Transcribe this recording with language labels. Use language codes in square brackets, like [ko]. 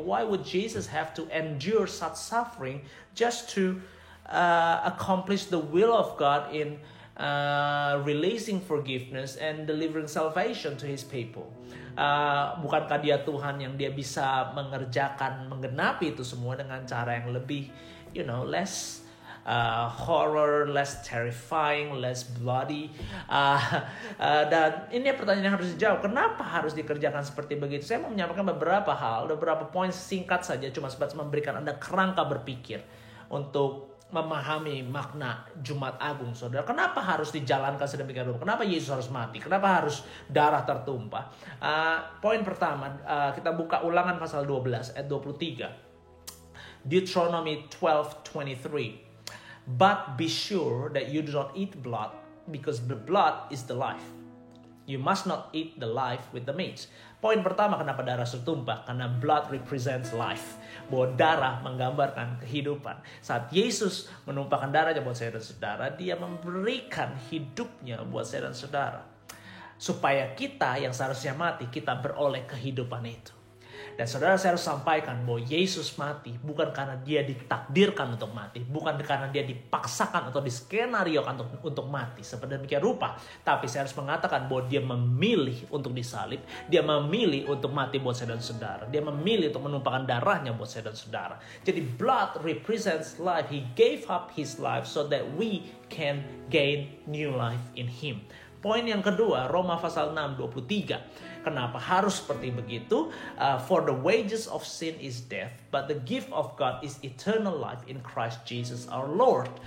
[en] Why would Jesus have to endure such suffering just to accomplish the will of God in releasing forgiveness and delivering salvation to His people? [id] Bukankah Dia Tuhan yang Dia bisa mengerjakan, menggenapi itu semua dengan cara yang lebih, [en] less horror, less terrifying, less bloody? [id] Dan ini pertanyaan yang harus dijawab. Kenapa harus dikerjakan seperti begitu? Saya mau menyampaikan beberapa hal, beberapa poin singkat saja, cuma sebatas memberikan Anda kerangka berpikir untuk memahami makna Jumat Agung, saudara. Kenapa harus dijalankan sedemikian rupa? Kenapa Yesus harus mati? Kenapa harus darah tertumpah? Poin pertama, kita buka Ulangan pasal 12 ayat 23. [en] Deuteronomy 12:23. But be sure that you do not eat blood, because the blood is the life. You must not eat the life with the meat. [id] Poin pertama, kenapa darah tertumpah? Karena [en] blood represents life. [id] Bahwa darah menggambarkan kehidupan. Saat Yesus menumpahkan darahnya buat saya dan saudara, Dia memberikan hidupnya buat saya dan saudara. Supaya kita yang seharusnya mati, kita beroleh kehidupan itu. Dan saudara, saya harus sampaikan bahwa Yesus mati bukan karena Dia ditakdirkan untuk mati, bukan karena Dia dipaksakan atau diskenariokan untuk mati seperti demikian rupa. Tapi saya harus mengatakan bahwa Dia memilih untuk disalib, Dia memilih untuk mati buat saya dan saudara, Dia memilih untuk menumpahkan darahnya buat saya dan saudara. Jadi [en] blood represents life. He gave up His life so that we can gain new life in Him. [id] Poin yang kedua, Roma pasal 6:23. Kenapa harus seperti begitu? [en] For the wages of sin is death, but the gift of God is eternal life in Christ Jesus our Lord.